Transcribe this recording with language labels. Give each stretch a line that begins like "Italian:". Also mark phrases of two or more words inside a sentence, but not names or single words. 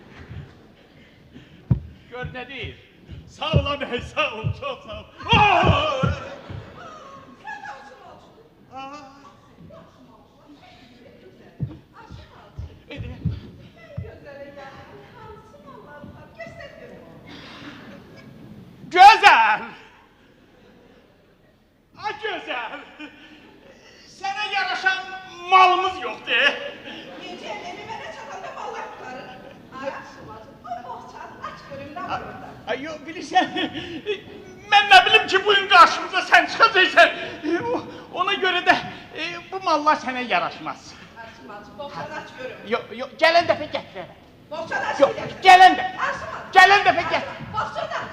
Azerbaijani: Gör nə deyir?
Turkish: Sağ ol abi, sağ ol, çok sağ ol. Oh! Güzel. Ha güzel. Sana yaraşan malımız yoktu.
Azerbaijani: Necə, evimə nə çatanda mallar tutarır. Yaxşı bacım, o boğçanı aç görüm nə var orada.
Turkish: Ay yok bilirsen, ben ne bileyim ki bugün karşımıza sen çıkacaksın. Ona göre de bu mallar sana yaraşmaz.
Azerbaijani: Yaxşı bacım, boğçanı aç görüm.
Turkish: Yok yok, gelen defa getir.
Azerbaijani: Boğçanı aç
Turkish: Yok,
Azerbaijani: görüm.
Turkish: gelen de.
Azerbaijani: Yaxşı bacım.
Turkish: Gelen defa getir.
Azerbaijani: Boğçanı aç.